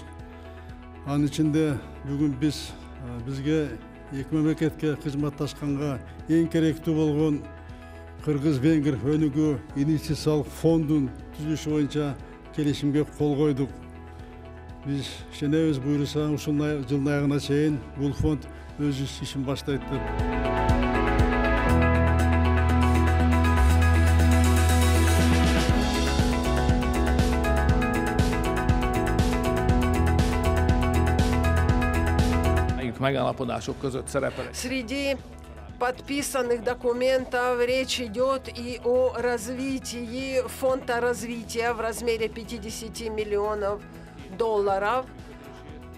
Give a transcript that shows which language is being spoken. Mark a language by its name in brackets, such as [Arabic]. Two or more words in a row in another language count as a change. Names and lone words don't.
[Kyrgyz] Анын ичинде бүгүн бизге эки мамлекетке кызматташканга эң керектүү болгон Кыргыз-Венгр өнүгүү инвестициялык фондун түзүлүшү боюнча келишимге кол койдук. Биз ишенебиз, буюрса ушул жылдын аягына чейин бул фонд өз ишин баштайт деп. [Russian] Среди подписанных документов речь идет и о развитии фонда развития в размере $50 миллионов